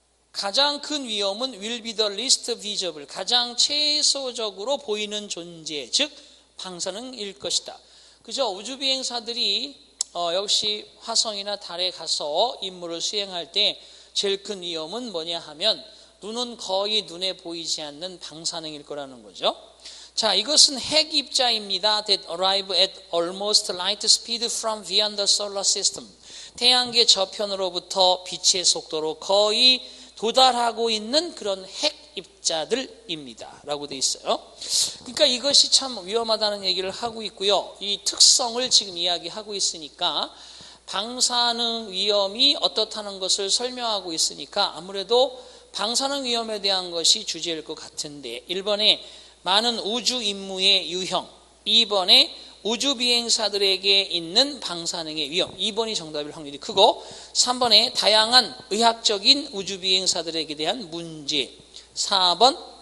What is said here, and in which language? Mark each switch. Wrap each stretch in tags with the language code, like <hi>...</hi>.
<ko>가장 큰 위험은</ko> <en>will be the least visible,</en> <ko>가장 최소적으로 보이는 존재, 즉 방사능일 것이다. 그죠? 우주 비행사들이 역시 화성이나 달에 가서 임무를 수행할 때 제일 큰 위험은 뭐냐 하면 눈은 거의 눈에 보이지 않는 방사능일 거라는 거죠. 자, 이것은 핵 입자입니다.</ko> <en>That arrive at almost light speed from beyond the solar system.</en> <ko>태양계 저편으로부터 빛의 속도로 거의 도달하고 있는 그런 핵 입자들입니다. 라고 돼 있어요. 그러니까 이것이 참 위험하다는 얘기를 하고 있고요. 이 특성을 지금 이야기하고 있으니까 방사능 위험이 어떻다는 것을 설명하고 있으니까 아무래도 방사능 위험에 대한 것이 주제일 것 같은데 1번에 많은 우주 임무의 유형, 2번에 우주 비행사들에게 있는 방사능의 위험, 2번이 정답일 확률이 크고 3번에 다양한 의학적인 우주 비행사들에게 대한 문제, 4번</ko>